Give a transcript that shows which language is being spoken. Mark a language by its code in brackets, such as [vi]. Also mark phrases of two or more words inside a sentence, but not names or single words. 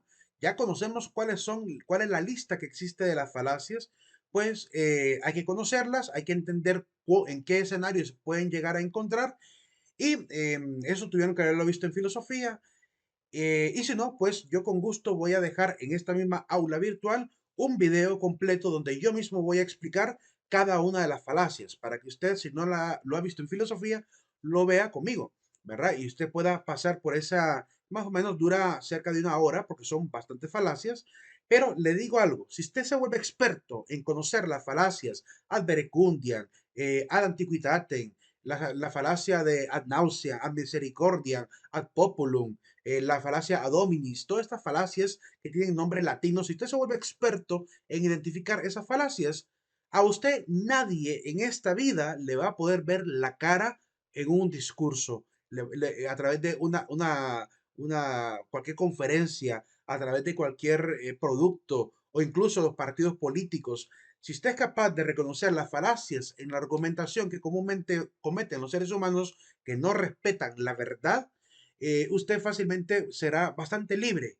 [es] Ya conocemos cuál es la lista que existe de las falacias, pues hay que conocerlas, hay que entender en qué escenarios se pueden llegar a encontrar y eso tuvieron que haberlo visto en filosofía, y si no, pues yo con gusto voy a dejar en esta misma aula virtual un video completo donde yo mismo voy a explicar cada una de las falacias para que usted, si no lo ha visto en filosofía, lo vea conmigo, ¿verdad? Y usted pueda pasar por más o menos dura cerca de una hora porque son bastantes falacias, pero le digo algo, si usted se vuelve experto en conocer las falacias [la] ad verecundiam, ad antiquitatem, [es] la falacia de [la] ad nauseam, ad misericordiam, ad populum, [es] la falacia [la] ad hominis, [es] todas estas falacias que tienen nombres latinos, si usted se vuelve experto en identificar esas falacias, a usted nadie en esta vida le va a poder ver la cara en un discurso a través de cualquier conferencia, a través de cualquier producto o incluso los partidos políticos, si usted es capaz de reconocer las falacias en la argumentación que comúnmente cometen los seres humanos que no respetan la verdad, usted fácilmente será bastante libre.